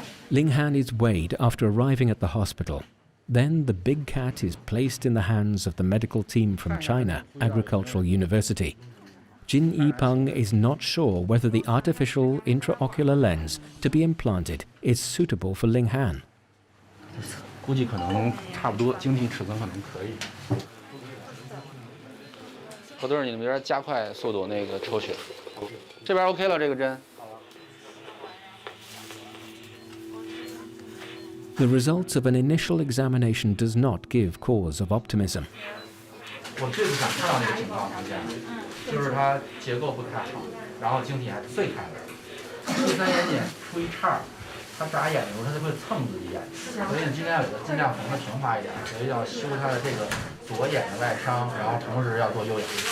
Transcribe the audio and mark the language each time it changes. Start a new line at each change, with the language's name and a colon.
English: Linghan is weighed after arriving at the hospital. Then the big cat is placed in the hands of the medical team from China Agricultural University. Jin Yipeng is not sure whether the artificial intraocular lens to be implanted is suitable for Linghan.
Chinese: 估计可能差不多，晶体尺寸可能可以。何队，你们这边加快速度，那个抽血。这边 OK 了，这个针。
English: The results of an initial examination does not give cause of optimism.
Chinese: 我最不想看到那个情况出现，就是它结构不太好，然后晶体还碎开了。第三眼睑出一叉，它眨眼的时候它就会蹭自己眼，所以你今天要给它尽量缝的平滑一点，所以要修它的这个左眼的外伤，然后同时要做右眼。